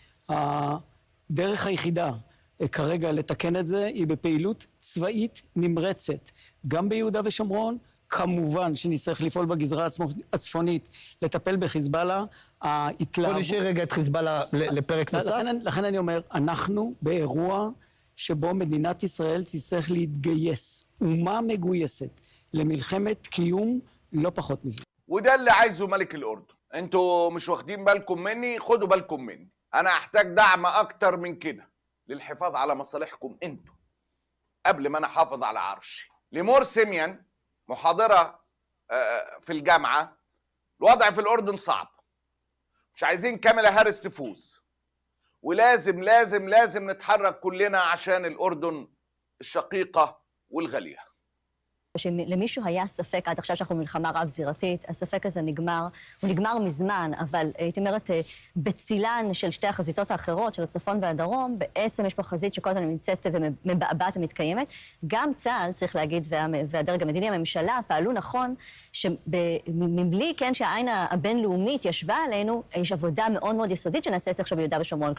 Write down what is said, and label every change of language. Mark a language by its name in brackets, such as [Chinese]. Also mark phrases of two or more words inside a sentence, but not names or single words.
[Hebrew] הדרך היחידה כרגע לתקן את זה היא בפעילות צבאית נמרצת, גם ביהודה ושומרון, כמובן שנצטרך לפעול בגזרה הצפונית, לטפל בחיזבאללה, בוא נשאיר רגע את חיזבאללה לפרק נוסף. לכן אני אומר, אנחנו באירוע שבו מדינת ישראל תצטרך להתגייס, אומה מגויסת, למלחמת קיום לא פחות מזה. [Arabic] وده اللي عايزه ملك الأردن. انتوا مش واخدين بالكم مني، خدوا بالكم مني. انا احتاج دعم اكتر من كده للحفاظ على مصالحكم انتوا قبل ما انا احافظ على عرشي. ليمور سيميان محاضرة في الجامعة: الوضع في الأردن صعب، مش عايزين كاميلا هاريس تفوز، ولازم لازم لازم نتحرك كلنا عشان الأردن الشقيقة والغالية. [Hebrew] שלמישהו היה ספק עד עכשיו שאנחנו במלחמה רב-זירתית, הספק הזה נגמר, הוא נגמר מזמן, אבל הייתי אומרת, בצילן של שתי החזיתות האחרות, של הצפון והדרום, בעצם יש פה חזית שכל הזמן נמצאת ומבעבעת ומתקיימת. גם צה"ל, צריך להגיד, והדרג המדיני, הממשלה, פעלו נכון, שמבלי, כן, שהעין הבינלאומית ישבה עלינו, יש עבודה מאוד מאוד יסודית שנעשית עכשיו ביהודה ושומרון.